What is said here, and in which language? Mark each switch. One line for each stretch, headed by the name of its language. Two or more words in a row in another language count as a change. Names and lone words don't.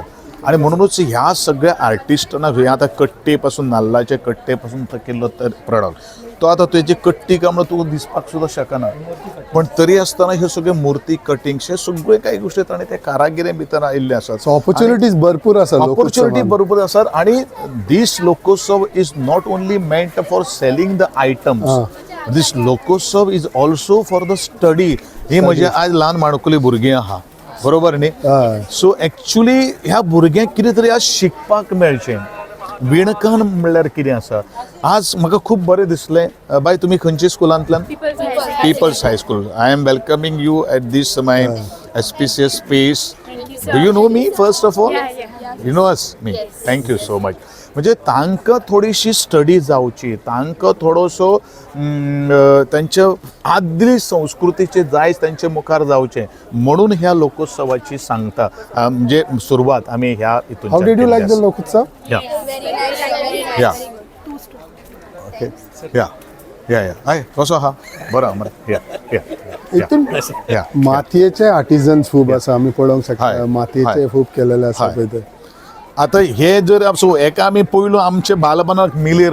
Konkani: आणि म्हणूनच ह्या सगळ्या आर्टिस्टांना हे आतां कट्टे पासून नाल्लाचे कट्टे पासून केल्लो प्रॉडक्ट तो आतां तेजी कट्टी कामून तुका दिसपाक सुद्दां शकना, पण तरी आसतना ह्यो सगळ्यो मूर्ती कटिंग्स हे सगळे काही गोश्टी ताणें त्या कारागिरे भितर आयिल्ले आसात. सो ऑपॉर्च्युनिटीज भरपूर आसा. ऑपॉर्च्युनिटी भरपूर आसात आणि
English: this Lokotsav is not only meant for selling the items, this Lokotsav is also for the study.
Konkani: ही म्हणजे आज ल्हान माणकुली भुरगीं आहा बरोबर न्ही.
English: so actually
Konkani: ह्या भुरग्यांक कितें तरी आज शिकपाक मेळचें. विणकाम म्हणल्यार कितें आसा. आज म्हाका खूब बरें दिसलें. बाय तुमी खंयच्या स्कुलांतल्यान? पीपल्स हाय स्कूल.
English: I am welcoming you at this my auspicious space. Do you know me first of all? You know us me. thank you so much.
Konkani: म्हणजे तांकां थोडीशी स्टडी जावची, तांकां थोडोसो तांच्या आदली संस्कृतीचे जायज तांचे मुखार जावचें म्हणून ह्या लोकोत्सवाची सांगता म्हणजे सुरवात आमी ह्या हितून.
English: how did you like the Lokotsav? ya okay ya ya ya
Konkani: हाय कसो आहा? बरो मरे. या या हितून मातयेचे आर्टिजन्स खूब आसा. आमी पळोवंक शकता मातयेचे खूब केलेले आसा पळय ते. आता हे जर असो एका आमी पयलू आमचे बालपणाक मिलेर